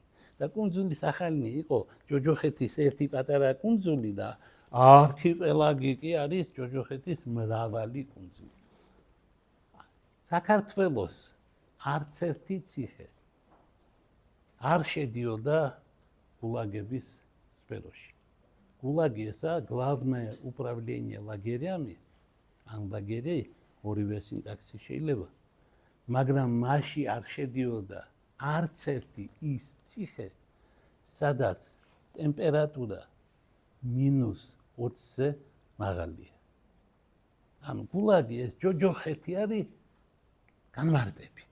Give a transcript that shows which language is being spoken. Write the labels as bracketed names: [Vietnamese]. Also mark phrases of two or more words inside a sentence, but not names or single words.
[Georgian] და კუნძული სახალინი იყო ჯოჯოხეთის ერთი პატარა კუნძული და არქიპელაგი კი არის ჯოჯოხეთის მრავალი კუნძული. საქართველოს არც ერთი ციხე არ შედიოდა გულაგების სფეროში. გულაგი ესა [Russian] главное управление лагерями, ან лагерей, [Georgian] ორივე სინტაქსი შეიძლება, მაგრამ მასში არ შედიოდა არც ერთი ის ციხე, სადაც ტემპერატურა -20-ზე მაღალია. ანუ გულაგი ეს ჯოჯოხეთი არის განმარტებით.